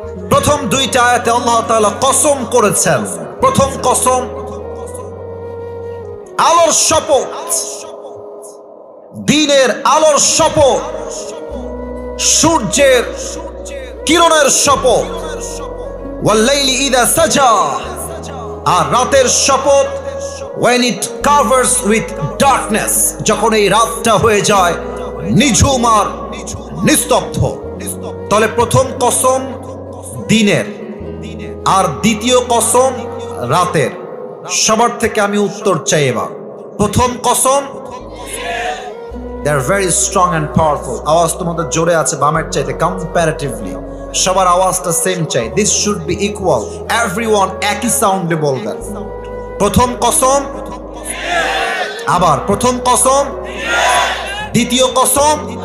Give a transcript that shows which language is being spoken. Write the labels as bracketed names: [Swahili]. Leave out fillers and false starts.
[Bangla] প্রথম দুইটা আয়াতে আল্লাহ তাআলা কসম করেছেন। প্রথম কসম আলোর শপথ, দিনের আলোর শপথ, সূর্যের কিরণের শপথ, [Arabic] ওয়াল-লাইলি ইযা সাজা, [Bangla] আর রাতের শপথ, [English] when it covers with darkness, [Bangla] যখন এই রাতটা হয়ে যায় নিঝুম আর নিস্তব্ধ। তাহলে প্রথম কসম দিনের আর দ্বিতীয় কসম রাতের। সবার থেকে আমি উত্তর চাই এবার। প্রথম কসম, [English] they are very strong and powerful. [Bangla] আওয়াজ তোমাদের জোরে আছে বামের চাইতে কম্পারেটিভলি। সবার আওয়াজটা সেম চাই, [English] this should be equal, [Bangla] everyone একই সাউন্ডে বলবেন। প্রথম কসম, আবার প্রথম কসম, দ্বিতীয় কসম।